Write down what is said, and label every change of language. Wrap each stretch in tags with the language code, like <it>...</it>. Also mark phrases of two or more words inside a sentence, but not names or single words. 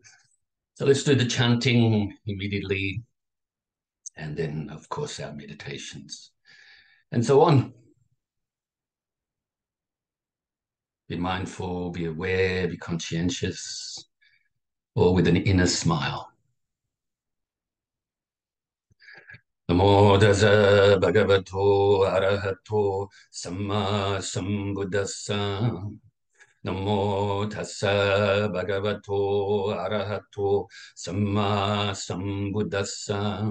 <en>So let's do the chanting immediately and then, of course, our meditations and so on. Be mindful, be aware, be conscientious, or with an inner smile.</en> <pi>Namo Tassa Bhagavato Arahato Samma Sambuddhassa. Namo Tassa Bhagavato Arahato Samma Sambuddhassa.</pi>